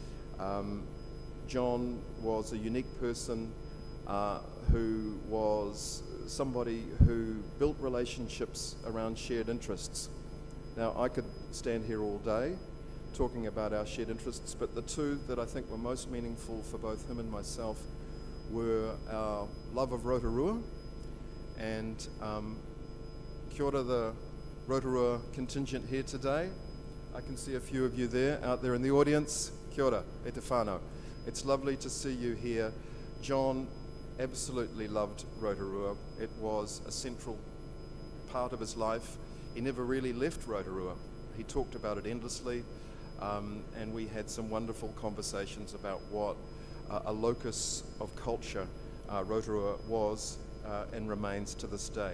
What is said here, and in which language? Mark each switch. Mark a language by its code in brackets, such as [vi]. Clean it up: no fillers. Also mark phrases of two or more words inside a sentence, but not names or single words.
[en] John was a unique person who was somebody who built relationships around shared interests. Now, I could stand here all day talking about our shared interests, but the two that I think were most meaningful for both him and myself were our love of Rotorua and [mi] kia ora [en] the Rotorua contingent here today. I can see a few of you there, out there in the audience. [mi] Kia ora, e te whānau. [en] It's lovely to see you here. John absolutely loved Rotorua. It was a central part of his life. He never really left Rotorua. He talked about it endlessly, and we had some wonderful conversations about what a locus of culture Rotorua was and remains to this day.